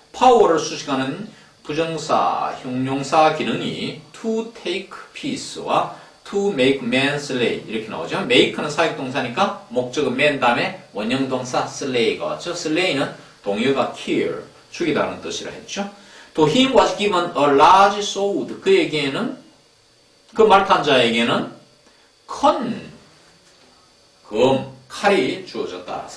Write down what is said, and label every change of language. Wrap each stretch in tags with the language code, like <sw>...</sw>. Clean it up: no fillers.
<ko>파워를 수식하는 부정사, 형용사 기능이</ko> <en>to take peace</en> <ko>와</ko> <en>to make man slay</en> <ko>이렇게 나오죠. make는 사역동사니까 목적은 man 다음에 원형동사 slay가 왔죠. slay는 동의어가 kill, 죽이다는 뜻이라 했죠.</ko> <en>To him was given a large sword.</en> <ko>그에게는, 그 말탄 자에게는 큰 칼이 주어졌다.</ko>